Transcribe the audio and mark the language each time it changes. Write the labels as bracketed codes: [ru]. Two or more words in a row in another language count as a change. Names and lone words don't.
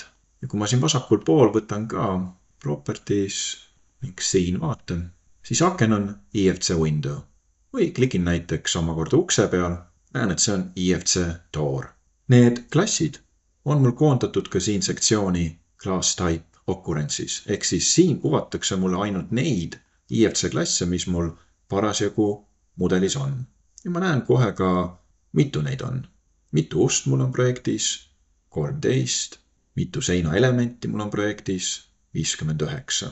[et] Ja kui ma siin vasakul pool võtan ka properties ning siin vaatan, siis aken on IFC window. Või klikin näiteks omakorda ukse peal, näen, et see on IFC door. Need klassid on mul koondatud ka siin sektsiooni [en] class type occurrences. [et] Ehk siis siin kuvatakse mulle ainult neid IFC klasse, mis mul parasjagu mudelis on. Ja ma näen kohe ka, mitu neid on. Mitu ust mul on projektis, 13, mitu seina elementi mul on projektis, 59.